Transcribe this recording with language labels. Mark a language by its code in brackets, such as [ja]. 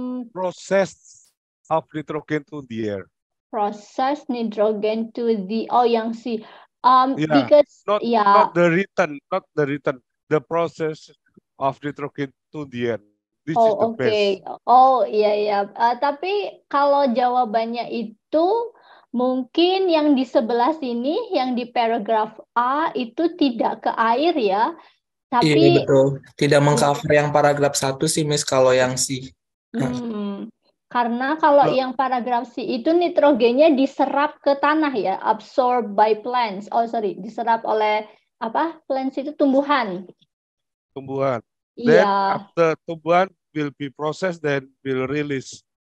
[en] Process of nitrogen to the air. Process nitrogen to the yang C. Yeah, Because not the return, the process of nitrogen to the air. This is the best. [id] Iya. Tapi kalau jawabannya itu mungkin yang di sebelah sini, yang di paragraf A itu tidak ke air ya. Iya Tapi betul. Tidak mengcover yang paragraf 1 sih, Miss, kalau yang C. Karena kalau Loh. yang paragraf C itu nitrogennya diserap ke tanah ya, absorbed by plants. Diserap oleh plants itu tumbuhan. Tumbuhan. Iya. [en] Then after tumbuhan will be processed then will release.